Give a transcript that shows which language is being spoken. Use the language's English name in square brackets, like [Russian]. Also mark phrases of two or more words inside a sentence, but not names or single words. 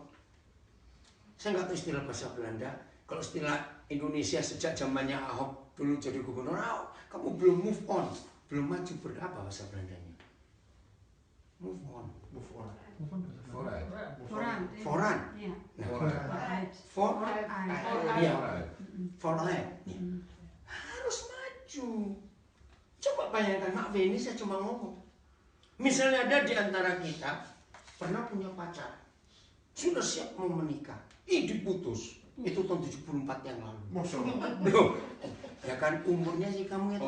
[Indonesian] Saya nggak tahu istilah bahasa Belanda. Kalau istilah Indonesia sejak zamannya Ahok dulu jadi gubernur, kamu belum [English] move on. [Indonesian] Belum maju, berapa bahasa Belandanya? [English] Move on. Foran. [Indonesian] Iya. Nah, Vooruit. Iya. Vooruit. Ya. Harus maju. Coba bayangkan, Mak Beni saya cuma ngomong. Misalnya ada di antara kita pernah punya pacar, sudah siap mau menikah, diputus. Itu tahun 74 yang lalu. [Arabic] ما شاء الله. [Indonesian] Loh, ya kan umurnya sih kamu itu.